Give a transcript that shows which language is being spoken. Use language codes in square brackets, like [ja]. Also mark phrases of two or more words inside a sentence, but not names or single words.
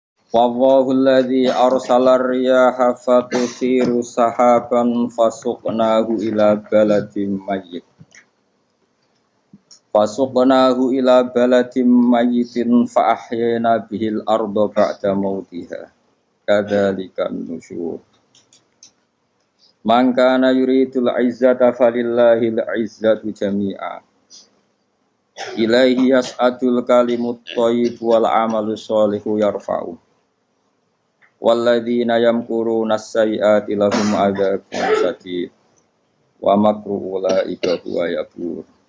[ar] والله الذي أرسل الرياح فتثير سحابا فسقناه إلى بلد ميت. فسقناه إلى بلد ميت فأحيينا به الأرض بعد موتها. كذلك النشور. من كان يريد العزة فلله العزة جميعا. إليه يصعد الكلم الطيب والعمل الصالح يرفعه. والذين يمكرون السيئات لهم عذاب شديد ومكر أولئك هو يبور.